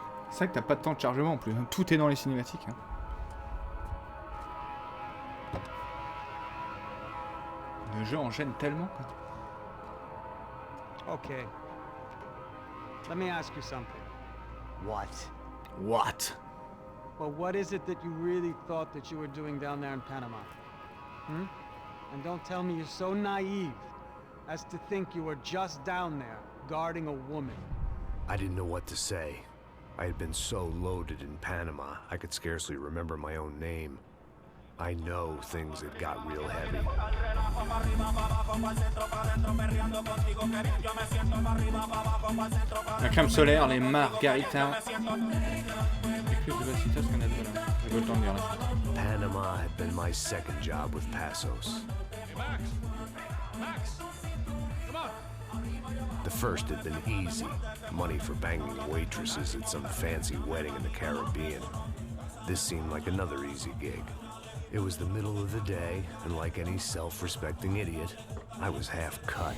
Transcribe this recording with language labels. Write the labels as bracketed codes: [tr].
[fr] C'est vrai que t'as pas de temps de chargement en plus. Tout est dans les cinématiques. Hein. Le jeu enchaîne tellement. Quoi. [en] Okay. Let me ask you something. What? What? Well, what is it that you really thought that you were doing down there in Panama? Hmm? And don't tell me you're so naive as to think you were just down there guarding a woman. I didn't know what to say. I had been so loaded in Panama, I could scarcely remember my own name. I know things had got real heavy. [fr] La crème solaire, les margaritas. Écluse de Bacitas qu'on a de là. J'ai pas le temps de dire la suite. [en] Panama had been my second job with Passos. Max! Max! Come on! The first had been easy. Money for banging waitresses at some fancy wedding in the Caribbean. This seemed like another easy gig. It was the middle of the day, and like any self-respecting idiot, I was half cut.